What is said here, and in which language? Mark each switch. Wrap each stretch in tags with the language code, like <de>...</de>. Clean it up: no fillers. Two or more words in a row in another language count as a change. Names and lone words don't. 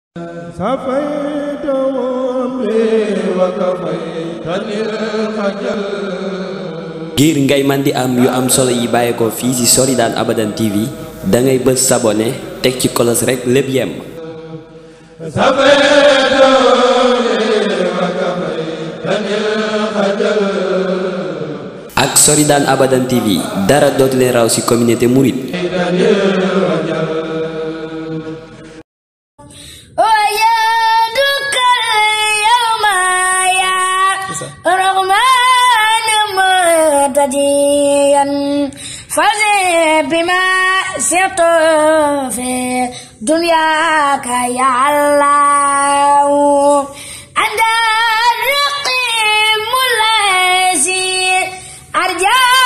<wo>ngir ngay man di am yu am solo yi bàyyi ko fii ci Soridane Abadan TV da ngay bës s'abonner teg ci kolos rek lépp yem. ak Soridane Abadan TV dara dootu leen raw ci communauté mouride.</wo> <ar>بما سرت في دنياك يا الله أنت الرقيب الذي أرجى</ar>